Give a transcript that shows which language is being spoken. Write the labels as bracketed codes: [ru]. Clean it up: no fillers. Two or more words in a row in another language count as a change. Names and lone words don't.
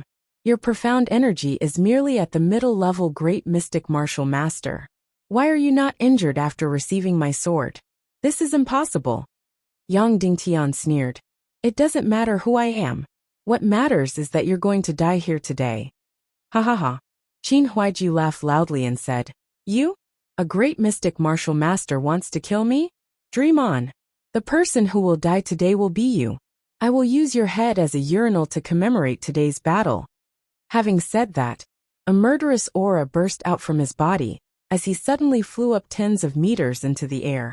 [en] Your profound energy is merely at the middle-level great mystic martial master. Why are you not injured after receiving my sword? This is impossible." Yang Dingtian sneered. "It doesn't matter who I am. What matters is that you're going to die here today." "Ha ha ha." Qin Huaiju laughed loudly and said, "You? A great mystic martial master wants to kill me? Dream on. The person who will die today will be you. I will use your head as a urinal to commemorate today's battle." Having said that, a murderous aura burst out from his body, as he suddenly flew up tens of meters into the air.